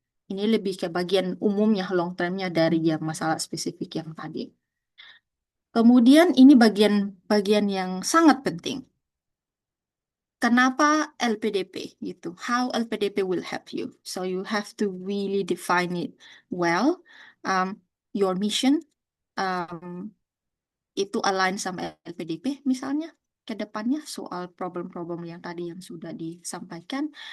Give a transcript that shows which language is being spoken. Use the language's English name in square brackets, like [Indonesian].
[Indonesian] Ini lebih ke bagian umumnya, long termnya dari yang masalah spesifik yang tadi. Kemudian ini bagian yang sangat penting. Kenapa LPDP gitu? [English] How LPDP will help you? So you have to really define it well. Your mission [Indonesian] itu align sama LPDP misalnya ke depannya soal problem-problem yang tadi yang sudah disampaikan.